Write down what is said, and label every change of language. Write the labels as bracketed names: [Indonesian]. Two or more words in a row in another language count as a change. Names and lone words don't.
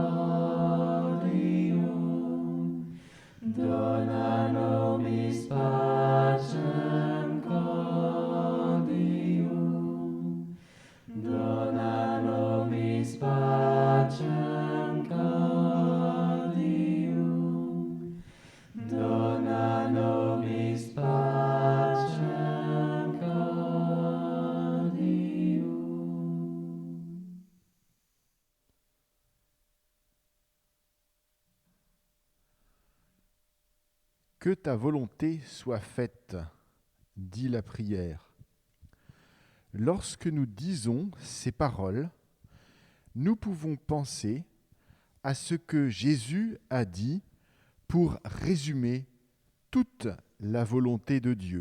[Latin] caudium, dona nobis pacem caudium, dona nobis pacem caudium, dona nobis pacem caudium. [French] Que ta volonté soit faite, dit la prière. Lorsque nous disons ces paroles, nous pouvons penser à ce que Jésus a dit pour résumer toute la volonté de Dieu.